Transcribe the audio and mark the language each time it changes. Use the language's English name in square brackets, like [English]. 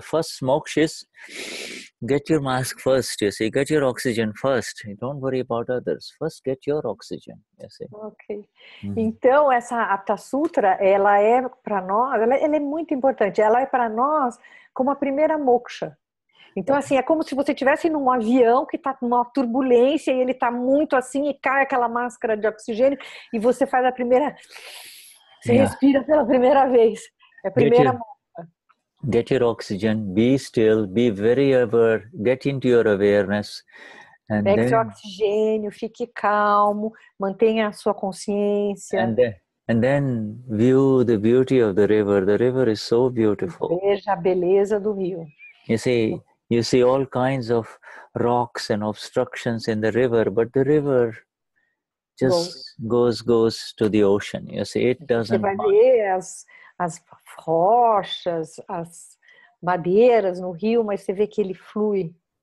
[English] The first moksha is get your mask first, you see, get your oxygen first. Don't worry about others. First get your oxygen, you see. Ok. [Portuguese] Então, essa Aptasutra, ela é para nós, ela é muito importante. Ela é para nós como a primeira moksha. Então, assim, é como se você estivesse num avião que está numa turbulência e ele está muito assim e cai aquela máscara de oxigênio e você faz a primeira... Você respira pela primeira vez. É a primeira moksha. [English] Get your oxygen, be still, be very aware, get into your awareness. [Portuguese] Pegue seu oxigênio, fique calmo, mantenha a sua consciência. [English] And then view the beauty of the river. The river is so beautiful. [Portuguese] Veja a beleza do rio. [English] You see all kinds of rocks and obstructions in the river, but the river just goes to the ocean. You see, it doesn't. [Portuguese] Você vai ver as rochas, as madeiras no rio, mas você vê que ele flui.